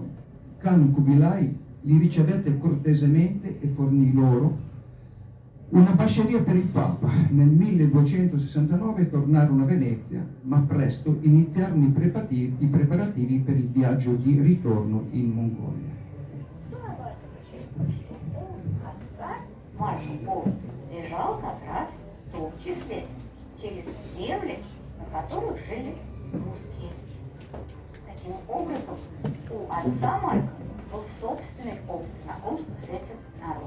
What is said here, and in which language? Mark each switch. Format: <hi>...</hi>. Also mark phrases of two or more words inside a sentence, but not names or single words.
<it>Khan Kubilai li ricevette cortesemente e fornì loro una basceria per il Papa. Nel 1269 tornarono a Venezia, ma presto iniziarono i preparativi per il viaggio di ritorno in Mongolia.</it> <ru>Что важно подчеркнуть, что путь отца Марко Поло лежал как раз в том числе через земли, на которых жили русские. Таким образом, у отца Марка был собственный опыт знакомства с этим народом.</ru>